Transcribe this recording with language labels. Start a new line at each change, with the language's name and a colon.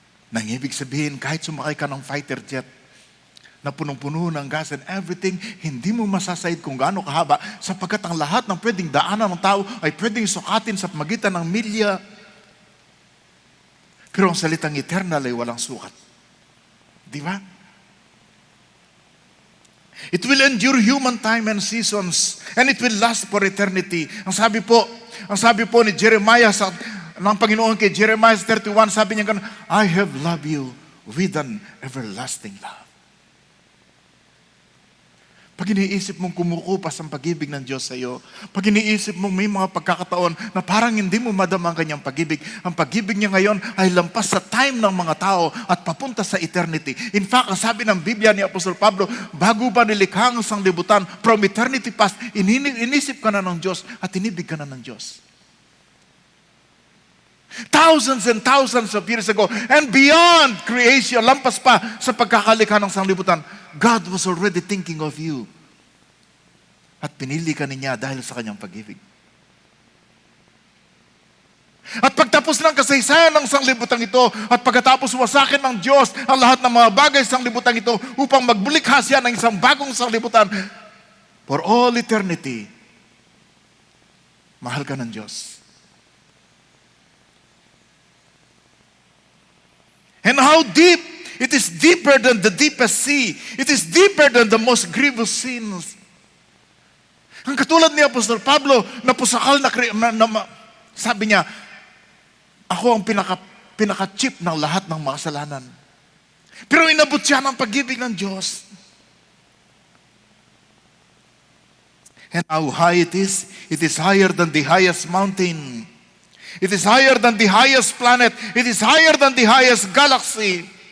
Filipino: Nang ibig sabihin, kahit sumakay ka ng fighter jet, na punong-puno ng gas and everything, hindi mo masasayid kung gaano kahaba sapagkat ang lahat ng pwedeng daanan ng tao ay pwedeng sukatin sa pamagitan ng milya. Pero ang salitang eternal ay walang sukat. Di ba?
English: It will endure human time and seasons and it will last for eternity.
Filipino: Ang sabi po ni Jeremiah ng Panginoon kay Jeremiah 31, sabi niya ganun,
English: I have loved you with an everlasting love.
Filipino: Pag iniisip mong kumukupas ang pag-ibig ng Diyos sa iyo, pag iniisip mong may mga pagkakataon na parang hindi mo madama ang kanyang pag-ibig, ang pag-ibig niya ngayon ay lampas sa time ng mga tao at papunta sa eternity. In fact, ang sabi ng Biblia ni Apostol Pablo, bago pa nilikha ang sanglibutan,
English: from eternity past,
Filipino: inisip ka na ng Diyos at inibig ka na ng Diyos.
English: Thousands and thousands of years ago, and beyond creation,
Filipino: lampas pa sa pagkakalikha ng sanglibutan,
English: God was already thinking of you.
Filipino: At pinili ka niya dahil sa kanyang pag-ibig. At pagtapos ng kasaysayan ng sanglibutang ito, at pagkatapos wasakin ng Diyos ang lahat ng mga bagay sa sanglibutan ito upang magbulikha siya ng isang bagong sanglibutan,
English: for all eternity,
Filipino: mahal ka ng Diyos.
English: And how deep! It is deeper than the deepest sea. It is deeper than the most grievous sins.
Filipino: Ang katulad ni Apostol Pablo, napusakal sabi niya, ako ang pinaka-cheap ng lahat ng mga kasalanan. Pero inabot siya ng pag-ibig ng Diyos.
English: And how high it is higher than the highest mountain. It is higher than the highest planet. It is higher than the highest galaxy.